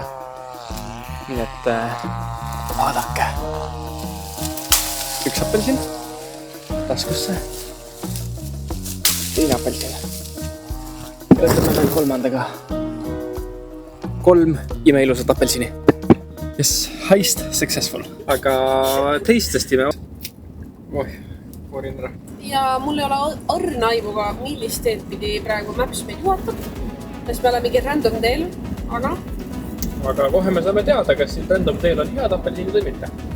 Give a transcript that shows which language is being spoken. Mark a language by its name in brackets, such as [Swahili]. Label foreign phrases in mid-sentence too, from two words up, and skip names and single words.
[Estonian] Nii et vaadake. Üks apelsin taskusse. Teine apelsin. Võtame veel kolmandaga. 3 imeilusat apelsini. [English] Yes, heist successful. [Estonian] Aga teistestime. Korin ära. Ja mul ei ole õrna aimuga, millist teed pidi praegu Maps meid juhatab. Sest me oleme mingi random teel, aga... Aga kohe me saame teada, kas siin random teel on head apelsinid või mitte.